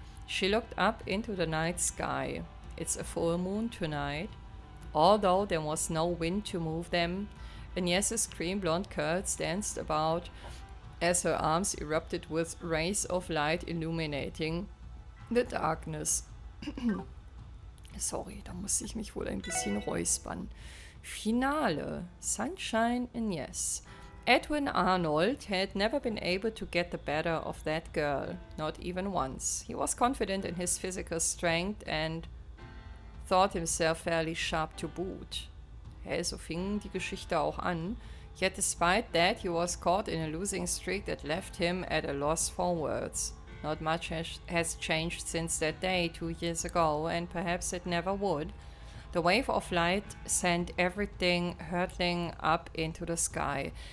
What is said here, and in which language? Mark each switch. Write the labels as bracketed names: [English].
[English] She looked up into the night sky. It's a full moon tonight. Although there was no wind to move them, Agnès' cream blonde curls danced about as her arms erupted with rays of light illuminating the darkness. [German] Sorry, da muss ich mich wohl ein bisschen räuspern. [English] Finale. Sunshine Agnès. Edwin Arnold had never been able to get the better of that girl, not even once. He was confident in his physical strength and thought himself fairly sharp to boot. [German] Hey, so fing die Geschichte auch an. [English] Yet despite that, he was caught in a losing streak that left him at a loss for words. Not much has changed since that day 2 years ago, and perhaps it never would. The wave of light sent everything hurtling up into the sky.